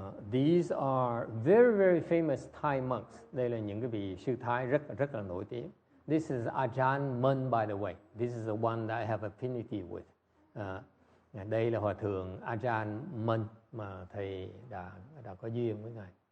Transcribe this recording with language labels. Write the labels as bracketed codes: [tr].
[en] These are very, very famous Thai monks. [vi] Đây là những cái vị sư Thái rất là nổi tiếng. [en] This is Ajahn Mun, by the way. This is the one that I have affinity with. [vi] Đây là hòa thượng Ajahn Mun mà thầy đã có duyên với ngài.